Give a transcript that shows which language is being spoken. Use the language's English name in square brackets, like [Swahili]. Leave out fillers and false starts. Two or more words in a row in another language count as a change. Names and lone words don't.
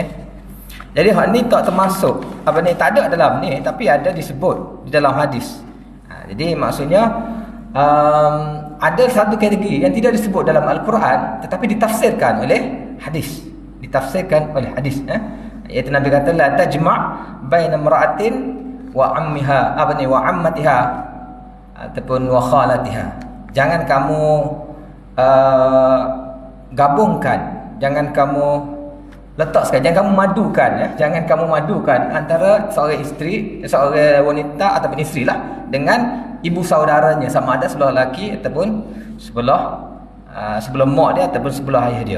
[Malay] Jadi hal ni tak termasuk tak ada dalam ni, tapi ada disebut di dalam hadis. Jadi maksudnya ada satu kategori yang tidak disebut dalam Al-Quran tetapi ditafsirkan oleh hadis. Iaitu Nabi kata [Arabic] لا تجمع بين امرأة وعمها وعمتها [Malay] ataupun [Arabic] وخالتها. [Malay] Jangan kamu gabungkan, jangan kamu letakkan, jangan kamu madukan antara seorang isteri, seorang wanita ataupun isteri lah dengan ibu saudaranya, sama ada sebelah lelaki ataupun sebelah sebelum mak dia ataupun sebelum ayah dia.